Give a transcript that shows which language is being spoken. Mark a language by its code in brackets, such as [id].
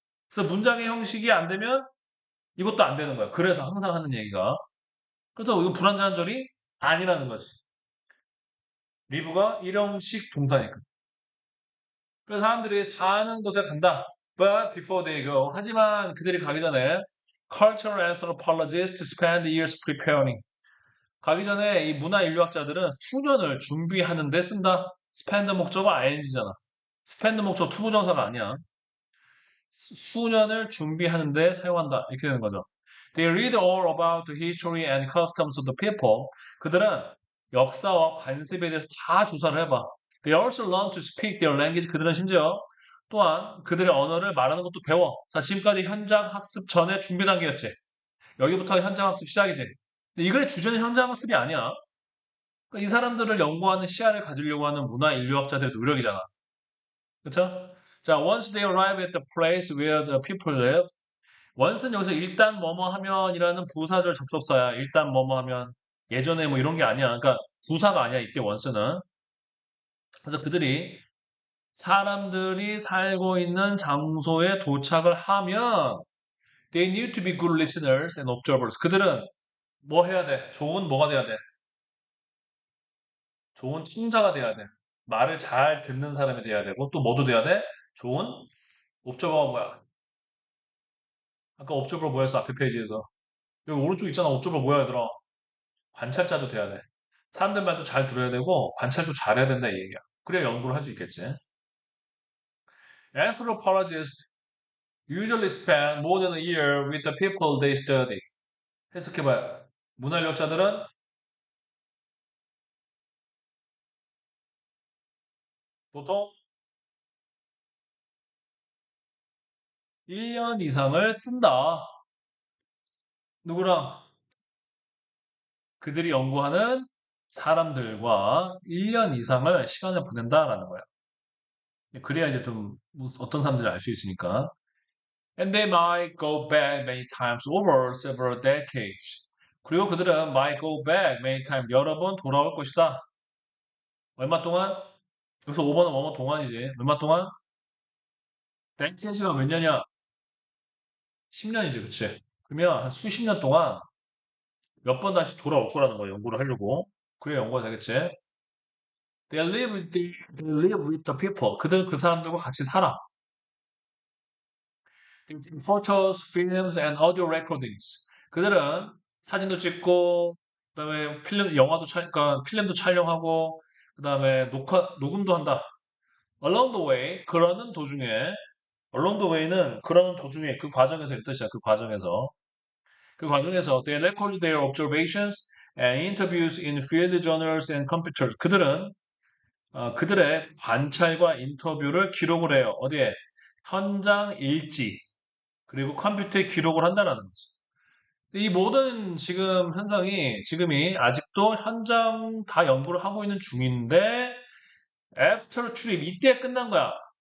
[ko] 그래서 문장의 형식이 안 되면 이것도 안 되는 거야. 그래서 항상 하는 얘기가. 그래서 이거 불완전한 절이 아니라는 거지. 리브가 일형식 동사니까. 그래서 사람들이 사는 곳에 간다. [en] But before they go. [ko] 하지만 그들이 가기 전에 [en] cultural anthropologists spend years preparing. [ko] 가기 전에 이 문화 인류학자들은 수년을 준비하는 데 쓴다. [en] spend 목적어 ing잖아. [ko] spend 목적 투부정사가 아니야. 수년을 준비하는 데 사용한다. 이렇게 되는 거죠. [en] They read all about the history and customs of the people. [ko] 그들은 역사와 관습에 대해서 다 조사를 해봐. [en] They also learn to speak their language. [ko] 그들은 심지어 또한 그들의 언어를 말하는 것도 배워. 자, 지금까지 현장 학습 전에 준비 단계였지. 여기부터 현장 학습 시작이지. 근데 이거의 주제는 현장 학습이 아니야. 그러니까 이 사람들을 연구하는 시야를 가지려고 하는 문화 인류학자들의 노력이잖아. 그쵸? [en] 자, once they arrive at the place where the people live. [ko] once는 여기서 일단 뭐뭐 하면이라는 부사절 접속사야. 일단 뭐뭐 하면. 예전에 뭐 이런 게 아니야. 그러니까 부사가 아니야. 이때 once는. 그래서 그들이 사람들이 살고 있는 장소에 도착을 하면 [en] they need to be good listeners and observers. [ko] 그들은 뭐 해야 돼? 좋은 뭐가 돼야 돼? 좋은 청자가 돼야 돼. 말을 잘 듣는 사람이 돼야 되고 또 뭐도 돼야 돼? 좋은 옵저버가 뭐야? 아까 옵저버 뭐였어? 앞에 페이지에서. 여기 오른쪽 있잖아. 옵저버 뭐야 얘들아? 관찰자도 돼야 돼. 사람들 말도 잘 들어야 되고 관찰도 잘해야 된다 이 얘기야. 그래야 연구를 할 수 있겠지. [en] Anthropologists usually spend more than a year with the people they study. [ko] 해석해봐요. 문화인력자들은 보통 1년 이상을 쓴다. 누구랑? 그들이 연구하는 사람들과 1년 이상을 시간을 보낸다라는 거야. 그래야 이제 좀 어떤 사람들이 알 수 있으니까. [en] And they might go back many times over several decades. [ko] 그리고 그들은 [en] might go back many times [ko] 여러 번 돌아올 것이다. 얼마 동안? 여기서 5번은 뭐뭐 동안이지. 얼마 동안? decade가 몇 년이야? 10년이지, 그치? 그러면 한 수십 년 동안 몇 번 다시 돌아올 거라는 거야, 연구를 하려고. 그래야 연구가 되겠지. [en] They live with the people. [ko] 그들 그 사람들과 같이 살아. [en] They take photos, films, and audio recordings. [ko] 그들은 사진도 찍고, 그다음에 필름, 영화도 그러니까 필름도 촬영하고, 그다음에 녹음도 한다. [en] Along the way, [ko] 그러는 도중에, along the way는 그러는 도중에 그 과정에서 이 뜻이야. 그 과정에서. 그 과정에서 [en] they record their observations and interviews in field journals and computers. [ko] 그들은 그들의 관찰과 인터뷰를 기록을 해요. 어디에? 현장 일지 그리고 컴퓨터에 기록을 한다는 거지. 이 모든 지금 현상이 지금이 아직도 현장 다 연구를 하고 있는 중인데 애프터 출입 이때 끝난 거야.